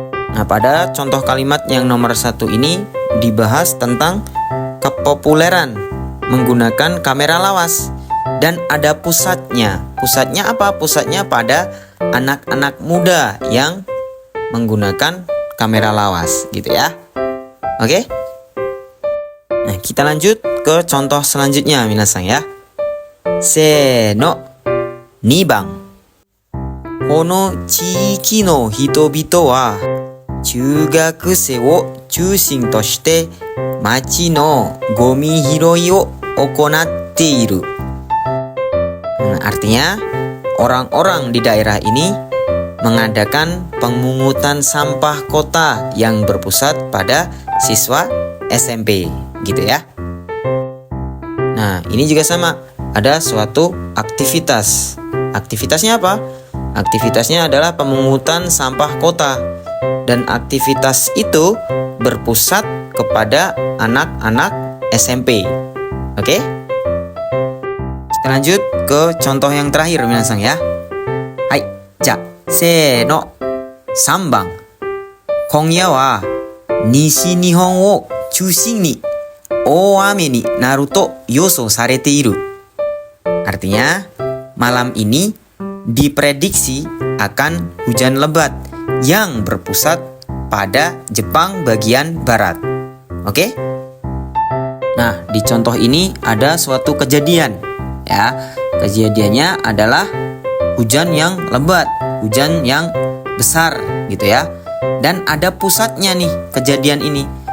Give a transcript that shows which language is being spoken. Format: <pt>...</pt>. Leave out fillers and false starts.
<id>Nah, pada contoh kalimat yang nomor 1 ini dibahas tentang kepopuleran menggunakan kamera lawas dan ada pusatnya. Pusatnya apa? Pusatnya pada anak-anak muda yang menggunakan kamera lawas, gitu ya. Oke? Nah, kita lanjut ke contoh selanjutnya minasan ya.</id> <ja>Seno. 2番 この地域の人々は中学生を中心として町のゴミ拾いを行っている.</ja> <id>Artinya orang-orang di daerah ini mengadakan pemungutan sampah kota yang berpusat pada siswa SMP, gitu ya. Nah, ini juga sama, ada suatu aktivitas. Aktivitasnya apa? Aktivitasnya adalah pemungutan sampah kota. Dan aktivitas itu berpusat kepada anak-anak SMP. Oke? Kita lanjut ke contoh yang terakhir minasan ya.</id> <ja>Hai, ja, seno. 3番 今夜は西日本を中心に大雨になると予想されている.</ja> <id>Artinya, malam ini diprediksi akan hujan lebat yang berpusat pada Jepang bagian barat. Oke? Nah, di contoh ini ada suatu kejadian. Ya, kejadiannya adalah hujan yang lebat, hujan yang besar gitu ya. Dan ada pusatnya nih kejadian ini.</id>